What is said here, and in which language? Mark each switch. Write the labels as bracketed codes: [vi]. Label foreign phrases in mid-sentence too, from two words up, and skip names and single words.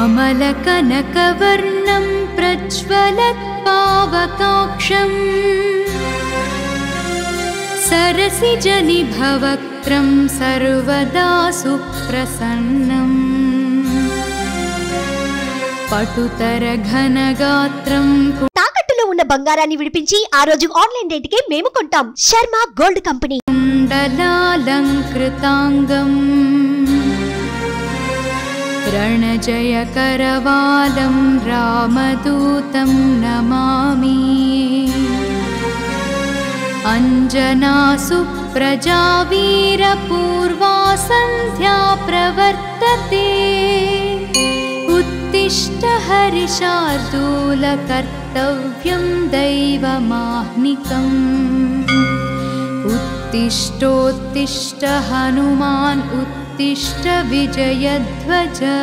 [sa] श्यामलकनकवर्णं प्रज्वलत्पावकाक्षम् सरसिजनिभवक्त्रं सर्वदा सुप्रसन्नम् పటుతరఘనగాత్రం [te] తాకట్టులో ఉన్న బంగారాన్ని విడిపించి ఆ రోజు ఆన్లైన్ రేటుకే మేము కొంటాం. శర్మ గోల్డ్ కంపెనీ. [sa] కుండలాలంకృతాంగం రణజయకరవాలం రామదూతం నమామి. అంజనాసుప్రజా వీరపూర్వా సంధ్యా ప్రవర్తతే. उत्तिष्ठ हरिशार्दूलकर्तव्यं दैवमाह्निकम्. उत्तिष्ठोत्तिष्ठ हनुमान् उत्तिष्ठ विजयध्वज.